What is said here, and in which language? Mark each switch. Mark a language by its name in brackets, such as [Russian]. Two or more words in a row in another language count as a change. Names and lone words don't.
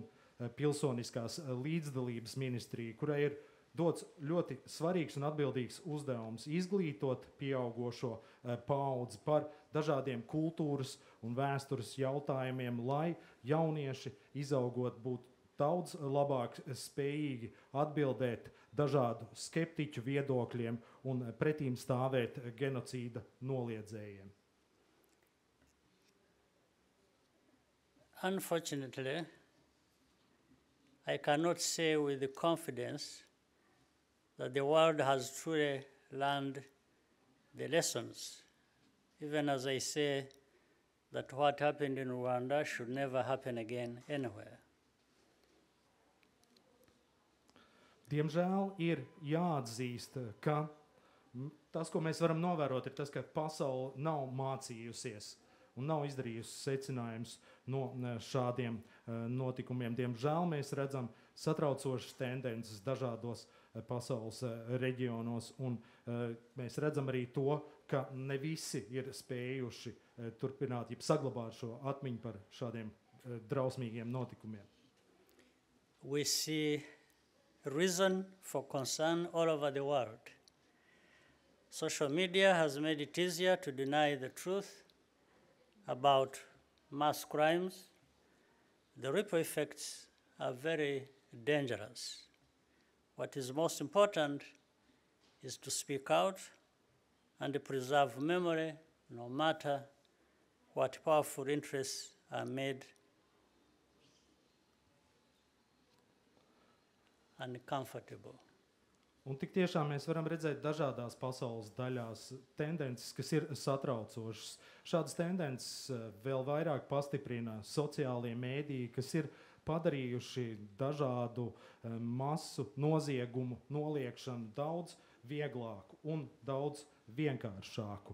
[Latvian] pilsoniskās līdzdalības ministrija, kurai ir dots ļoti svarīgs un atbildīgs uzdevums izglītot pieaugošo paudzi par dažādiem kultūras un vēstures jautājumiem, lai jaunieši izaugot būtu daudz labāk spējīgi atbildēt dažādu skeptiķu viedokļiem un pretīm stāvēt genocīda noliedzējiem. [English] Unfortunately, I cannot say with the confidence that the world has truly learned the lessons, even as I say that what happened in Rwanda should never happen again anywhere. [Latvian] Diemžēl ir jāatzīst, ka tas, ko mēs varam novērot, ir tas, ka pasaule nav mācījusies un nav izdarījusi secinājumus no šādiem notikumiem. Diemžēl mēs redzam satraucošas tendences dažādos pasaules reģionos, un mēs redzam arī to, ka ne visi ir spējuši turpināt, jeb saglabāt šo atmiņu par šādiem drausmīgiem notikumiem. [English] We see reason for concern all over the world. Social media has made it easier to deny the truth about mass crimes. The ripple effects are very dangerous. What is most important is to speak out and preserve memory, no matter what powerful interests are made uncomfortable. [Latvian] Un tik tiešām mēs varam redzēt dažādās pasaules daļās tendences, kas ir satraucošas. Šādas tendences vēl vairāk pastiprina sociālie mēdīji, kas ir padarījuši dažādu masu noziegumu noliekšanu daudz vieglāku un daudz vienkāršāku.